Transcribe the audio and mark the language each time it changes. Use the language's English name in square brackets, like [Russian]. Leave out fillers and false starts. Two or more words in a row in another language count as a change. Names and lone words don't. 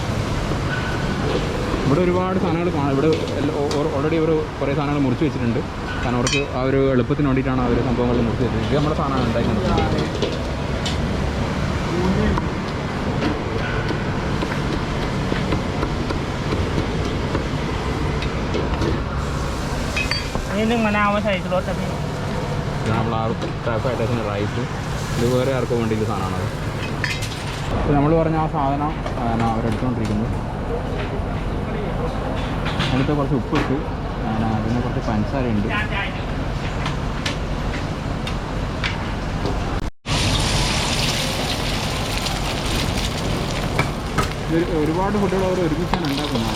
[Malayalam] ഇവിടെ ഒരുപാട് സാധനങ്ങൾ കാണാം. ഇവിടെ ഓൾറെഡി ഒരു കുറേ സാധനങ്ങൾ മുറിച്ച് വെച്ചിട്ടുണ്ട്. കാരണം അവർക്ക് ആ ഒരു എളുപ്പത്തിന് വേണ്ടിയിട്ടാണ് അവർ സംഭവങ്ങൾ നിർത്തിയത്. ഇത് നമ്മുടെ സാധനമാണ് ഉണ്ടാക്കുന്നത്. [Thai] นึ่งมะนาวมาใส่รสพี่ [Malayalam] ഇത് നമ്മൾ ആ [English] fried rice [Malayalam] ഇത് വേറെ ആർക്കും വേണ്ടിയുള്ള സാധനമാണത്. അപ്പോൾ നമ്മൾ പറഞ്ഞ ആ സാധനം അവരെടുത്തുകൊണ്ടിരിക്കുന്നു. അതിനകത്ത് കുറച്ച് ഉപ്പിട്ട് പിന്നെ കുറച്ച് പഞ്ചസാരയുണ്ട്. ഒരുപാട് ഫുഡുകൾ അവർ ഒരുമിച്ചാണ് ഉണ്ടാക്കുന്നത്.